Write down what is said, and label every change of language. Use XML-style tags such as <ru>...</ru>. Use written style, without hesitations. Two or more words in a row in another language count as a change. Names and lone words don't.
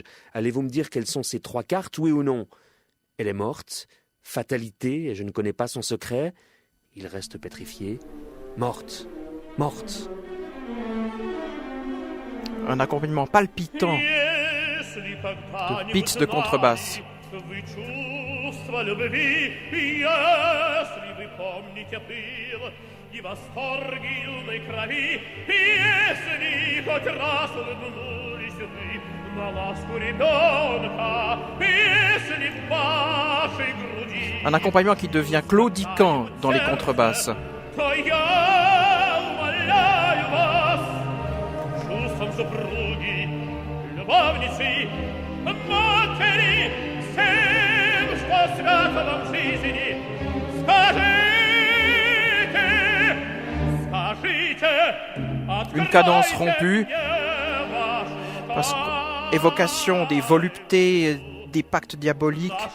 <fr>Allez-vous me dire quelles sont ces 3 cartes, oui ou non? Elle est morte, fatalité, et je ne connais pas son secret. Il reste pétrifié. Morte, morte. Un accompagnement palpitant de beats de contrebasse.</fr> <ru>Вы чувства любви, если вы помните пыл и восторги юной крови, если хоть раз улыбнулись вы на ласку ребенка, если в вашей груди...</ru> <fr>Un accompagnement qui devient claudiquant dans les contrebasses.</fr> <ru>То я умоляю вас чувством супруги, любовницы, матери,</ru> <fr>une cadence rompue, parce qu'évocation des voluptés, des pactes diaboliques.</fr>